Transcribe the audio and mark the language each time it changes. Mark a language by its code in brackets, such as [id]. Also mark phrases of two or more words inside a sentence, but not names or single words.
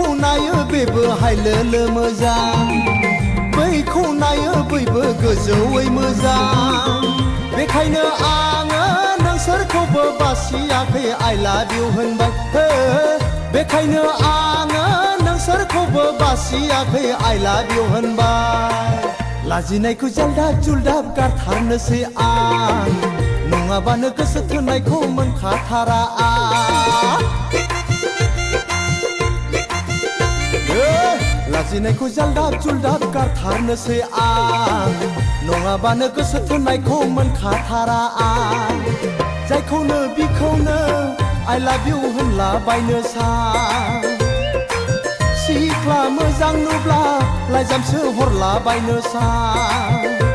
[brx] नायो बेबो हायलोलो मोजां बैखौ नायो बैबो गोजौयै मोजां बेखायनो आङो नोंसोरखौबो बासियाखै [en] I love you [brx] होनबाय बेखायनो आङो नोंसोरखौबो बासियाखै [en] I love you [brx] होनबाय लाजिनायखौ जाल्दाब जुल्दाब गारथारनोसै आं नङाबानो गोसो थोनायखौ मोनखाथारा आं लाजिनायखौ जाल्दाब जुल्दाब गारथारनोसै आं नङाबानो गोसो थोनायखौ मोनखाथारा आं जायखौनो बिखौनो [en] I love you [brx] होनला बायनो सां सिख्ला मोजां नुब्ला लाइजामसो हरला बायनो सां